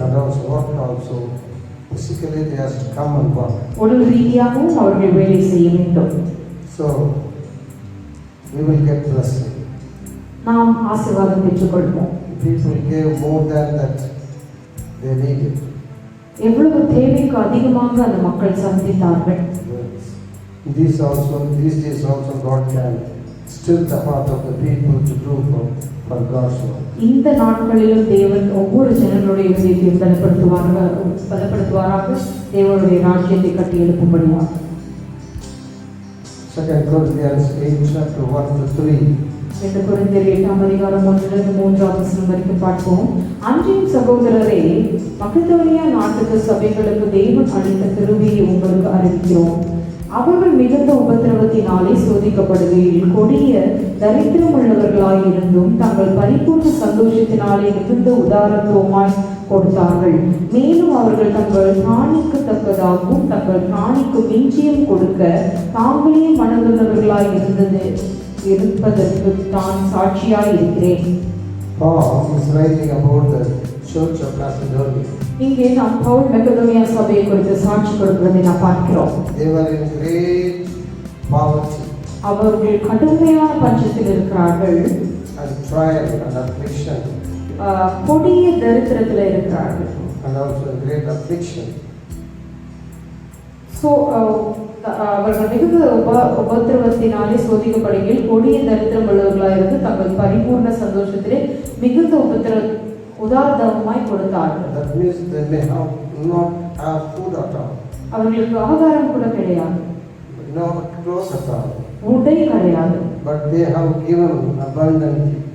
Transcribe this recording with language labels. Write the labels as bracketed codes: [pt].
[en] And also work also physically they has to come and work. [ta] உடல் ரீதியாகவும் அவர்கள் வேலை செய்ய வேண்டும். [en] So we will get blessing. [ta] நாம் ஆசீர்வாதம் பெற்றுக்கொள்வோம். [en] People gave more than that they needed. [ta] எவ்வளவு தேவைக்கு அதிகமாக அந்த மக்கள் சந்தித்தார்கள். [en] These days also God can still the heart of the people to do for God's work. [ta] இந்த நாட்களிலும் தேவன் ஒவ்வொரு ஜனங்களுடைய இதயத்தையும் பலப்படுத்துவாராக தேவனுடைய ராஜ்யத்தை கட்டி எழுப்பும்படியாக. [en] 2 Corinthians 8 chapter 1 to 3. [ta] 2 கொரிந்தியர் 8 அதிகாரம் 1-3 வசனம் வரைக்கும் பார்ப்போம். அன்றியும் சகோதரரே, மக்கெதோனியா நாட்டுக்கு சபைகளுக்கு தேவன் அளித்த கிருபையை உங்களுக்கு அறிவிக்கிறோம். அவர்கள் மிகுந்த உபத்திரவத்தினாலே சோதிக்கப்படுகையில் கொடிய தரித்திரமுள்ளவர்களாய் இருந்தும் தங்கள் பரிபூர்ண சந்தோஷத்தினாலே மிகுந்த உதாரத்துவமாய் கொடுத்தார்கள். மேலும் அவர்கள் தங்கள் பிராணிக்கு தக்கதாகவும் தங்கள் பிராணிக்கு மிஞ்சியும் கொடுக்க தாங்களே மனதுள்ளவர்களாய் இருப்பதற்கு தான் சாட்சியாய் இருக்கிறேன். [en] Paul is writing about the church of Macedonia. [ta] இங்கே நாம் பவுல் மக்கெதோனியா சபையை குறித்து சாட்சி கொடுக்கிறதை நாம் பார்க்கிறோம். [en] They were in great poverty. [ta] அவர்கள் கடுமையான பஞ்சத்தில் இருக்கிறார்கள். [en] And trial and affliction. [ta] கொடிய தரித்திரத்தில் இருக்கிறார்கள். [en] And also great affliction. [ta] So அவர்கள் மிகுந்த உபத்திரவத்தினாலே சோதிக்கப்படுகையில் கொடிய தரித்திரம் உள்ளவர்களாக இருந்து தங்கள் பரிபூர்ண சந்தோஷத்திலே மிகுந்த உதாரணமாய் கொடுத்தார்கள். [en] That means they may not have food at all. [ta] அவர்களுக்கு ஆகாரம் கூட கிடையாது. [en] No clothes at all. [ta] உடை கிடையாது. [en] But they have given abundantly.